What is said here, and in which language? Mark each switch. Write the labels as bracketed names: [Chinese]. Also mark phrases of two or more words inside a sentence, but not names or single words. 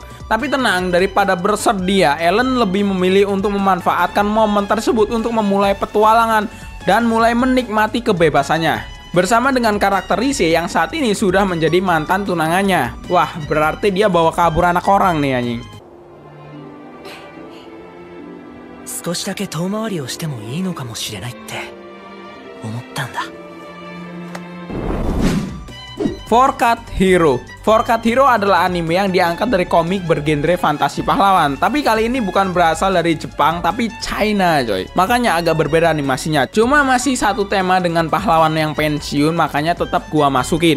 [Indonesian] Tapi tenang, daripada bersedia, Ellen lebih memilih untuk memanfaatkan momen tersebut untuk memulai petualangan dan mulai menikmati kebebasannya. Bersama dengan karakter Rise yang saat ini sudah menjadi mantan tunangannya. Wah, berarti dia bawa kabur anak orang nih anjing. [Japanese] 少しだけ遠回りをしてもいいのかもしれないって思ったんだ。 [Indonesian] Forkat Hero. Forkat Hero adalah anime yang diangkat dari komik bergenre fantasi pahlawan. Tapi kali ini bukan berasal dari Jepang, tapi China coy. Makanya agak berbeda animasinya. Cuma masih satu tema dengan pahlawan yang pensiun, makanya tetap gua masukin.